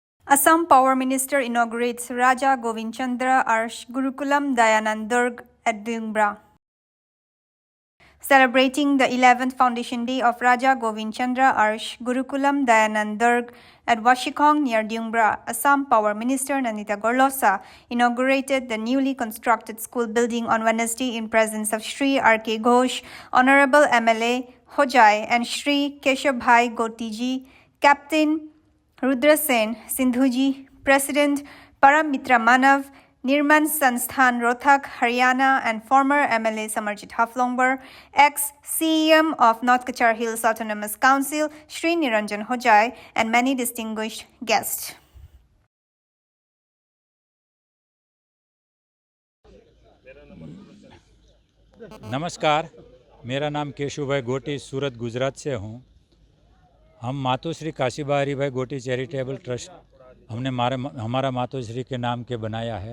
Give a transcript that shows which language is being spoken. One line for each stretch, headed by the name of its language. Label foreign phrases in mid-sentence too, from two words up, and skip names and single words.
English: Assam Power Minister inaugurates Raja Govind Chandra Arsh Gurukulam Dayanand Durg at Dingbra. Celebrating the 11th Foundation Day of Raja Govind Chandra Arsh Gurukulam Dayanand Durg at Washikong near Dingbra, Assam Power Minister Nanita Gorlosa inaugurated the newly constructed school building on Wednesday in presence of Shri R.K. Ghosh, Honorable MLA Hojai and Shri Keshabhai Gotiji, Captain Rudra Sen Sindhuji, President Param Mitra Manav, Nirman Sansthan Rohtak, Haryana, and former MLA Samarjit Haflongbar, ex-CEM of North Kachar Hills Autonomous Council, Shri Niranjan Hojai, and many distinguished guests.
Hindi: नमस्कार, मेरा नाम केशुभाई गोटी सूरत गुजरात से हूँ। हम मातोश्री काशीबा हरिभाई गोटी
English: charitable trust
Hindi: हमने हमारा मातोश्री के नाम के बनाया है।